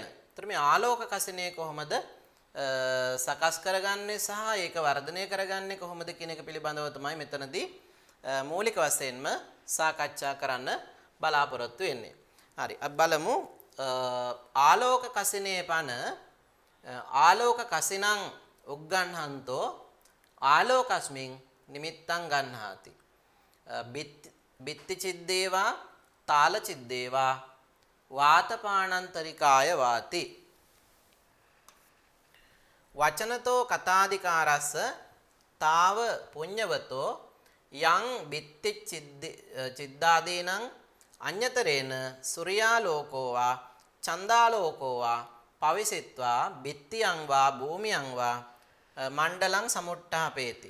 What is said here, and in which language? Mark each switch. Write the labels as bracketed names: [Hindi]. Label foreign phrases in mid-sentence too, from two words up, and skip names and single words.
[Sinhala] ඒතර මේ ආලෝක කසිනය කොහොමද සකස් කරගන්නේ සහ ඒක වර්ධනය කරගන්නේ කොහොමද කියන එක පිළිබඳව තමයි මෙතනදී මූලික වශයෙන්ම සාකච්ඡා කරන්න බලාපොරොත්තු වෙන්නේ. හරි. අපි බලමු [Pali] ආලෝක කසිනේ පන ආලෝක කසිනං උග්ගණ්හන්තෝ ආලෝකස්මින් නිමිත්තං ගන්හාති. බිත්ති චිද්දේවා තාල චිද්දේවා වාතපාණන්තරිකාය වාති. වචනතෝ කතාදිකාරස්ස තාව පුඤ්ඤවතෝ යං බිත්ති චිද්දාදීනං අඤ්‍යතරේන සූර්යාලෝකෝ වා චන්දාලෝකෝ වා පවිසිත්වා බිත්තියං වා භූමියං වා මණ්ඩලං සමුට්ඨාපේති.